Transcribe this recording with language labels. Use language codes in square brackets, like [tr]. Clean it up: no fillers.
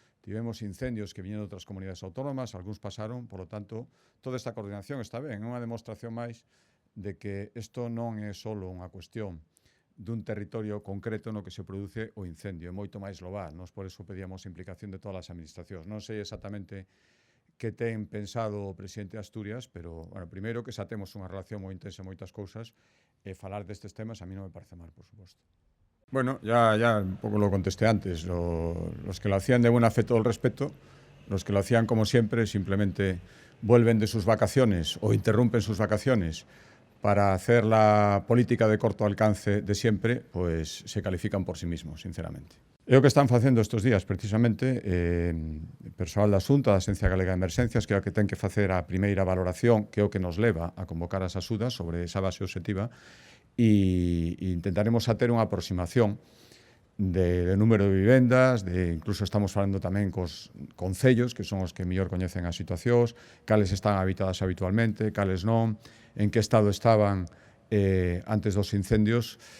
[gl] Tivemos incendios que viñeron de outras comunidades autónomas, algúns pasaron, por lo tanto, toda esta coordinación está ben. É unha demostración máis de que isto non é só unha cuestión dun territorio concreto no que se produce o incendio, é moito máis global. Nós por eso pedíamos a implicación de todas as administracións. Non sei exactamente que ten pensado o presidente de Asturias, pero, bueno, primeiro que xa temos unha relación moi intensa en moitas cousas e falar destes temas a mí non me parece mal, por suposto. [es] Bueno, ya un poco lo contesté antes. Los que lo hacían de buena fe, todo el respeto. Los que lo hacían como siempre, simplemente vuelven de sus vacaciones o interrumpen sus vacaciones para hacer la política de corto alcance de siempre, pues se califican por sí mismos, sinceramente. [gl] É o que están facendo estes días, precisamente, persoal da Xunta, da Axencia Galega de Emerxencias, que é o que ten que facer a primeira valoración, que é o que nos leva a convocar as axudas sobre esa base obxectiva, e intentaremos a ter unha aproximación de número de vivendas, incluso estamos falando tamén cos concellos, que son os que mellor coñecen as situacións, cales están habitadas habitualmente, cales non, en que estado estaban antes dos incendios.